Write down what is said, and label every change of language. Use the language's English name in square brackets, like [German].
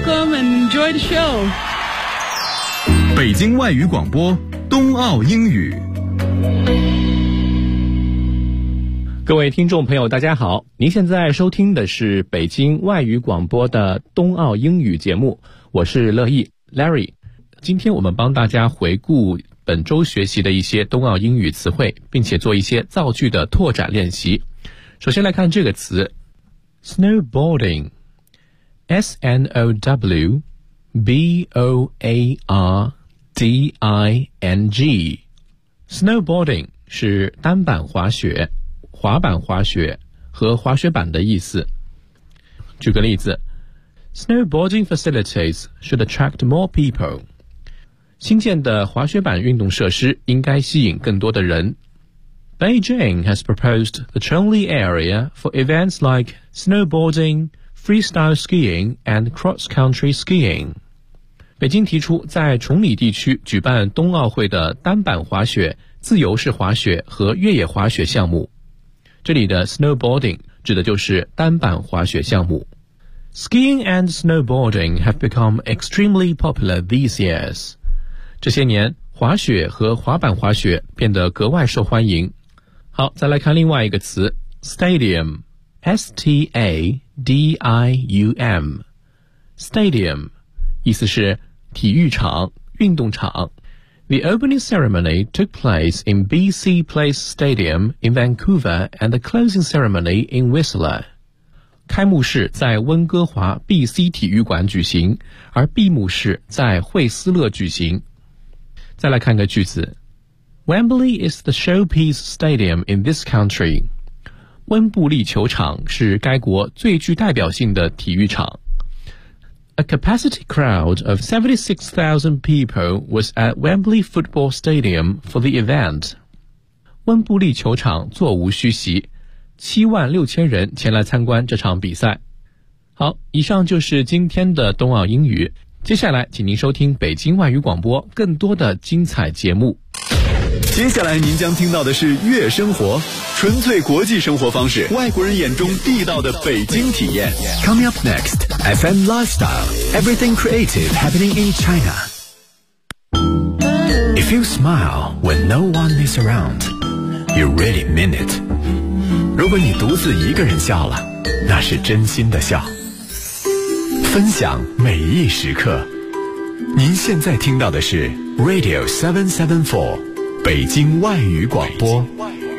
[English] Welcome and enjoy the show. [Chinese] 北京外语广播冬奥英语。各位听众朋友大家好，您现在收听的是北京外语广播的冬奥英语节目，我是乐意 Larry。今天我们帮大家回顾本周学习的一些冬奥英语词汇，并且做一些造句的拓展练习。首先来看这个词 Snowboarding S-N-O-W-B-O-A-R-D-I-N-G Snowboarding 是单板滑雪、滑板滑雪和滑雪板的意思。举个例子， [English] Snowboarding facilities should attract more people。 [Chinese] 新建的滑雪板运动设施应该吸引更多的人。 [English] Beijing has proposed the Chongli area for events like snowboarding, freestyle skiing, and cross-country skiing. [Chinese] 北京提出在崇礼地区举办冬奥会的单板滑雪、自由式滑雪和越野滑雪项目。这里的 snowboarding 指的就是单板滑雪项目。 [English] Skiing and snowboarding have become extremely popular these years. [Chinese] 这些年滑雪和滑板滑雪变得格外受欢迎。好，再来看另外一个词 Stadium S-T-A-D-I-U-M Stadium 意思是体育场、运动场。 [English] The opening ceremony took place in BC Place Stadium in Vancouver and the closing ceremony in Whistler. [Chinese] 开幕式在温哥华 BC 体育馆举行，而闭幕式在惠斯勒举行。再来看个句子， [English] Wembley is the showpiece stadium in this country. [Chinese] 温布利球场是该国最具代表性的体育场。 [English] A capacity crowd of 76,000 people was at Wembley Football Stadium for the event. [Chinese] 温布利球场座无虚席，76,000人前来参观这场比赛。好，以上就是今天的冬奥英语，接下来请您收听北京外语广播更多的精彩节目。接下来您将听到的是月生活，纯粹国际生活方式，外国人眼中地道的北京体验。 [English] Coming up next FM Lifestyle Everything Creative Happening in China. If you smile when no one is around, you really mean it. [Chinese] 如果你独自一个人笑了，那是真心的笑。分享每一时刻，您现在听到的是 Radio 774北京外语广播。